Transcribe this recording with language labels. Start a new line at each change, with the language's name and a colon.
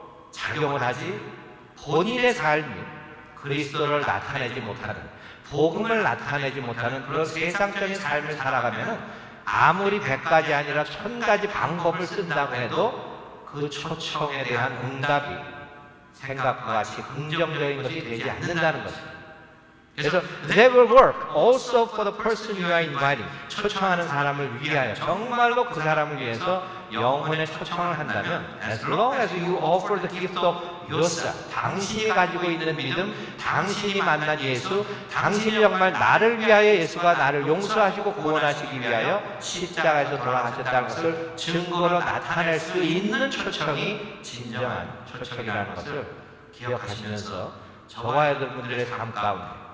Korean: 작용을 하지 본인의 삶이 그리스도를 나타내지 못하는 복음을 나타내지 못하는 그런 세상적인 삶을 살아가면 아무리 100가지 아니라 1000가지 방법을 쓴다고 해도 그 초청에 대한 응답이 생각과 같이 긍정적인 것이 되지 않는다는 것입니다. 그래서
English: they will work also for the person you are inviting.
Korean: 초청하는 사람을 위하여 정말로 그 사람을 위해서 영혼의 초청을 한다면
English: as long as you offer the gift of yourself,
Korean: 당신이 가지고 있는 믿음, 당신이 만난 예수, 당신이 정말 나를 위하여 예수가 나를 용서하시고 구원하시기 위하여 십자가에서 돌아가셨다는 것을 증거로 나타낼 수 있는 초청이 진정한 초청이라는 것을 기억하시면서 저와 여러분들의 삶 가운데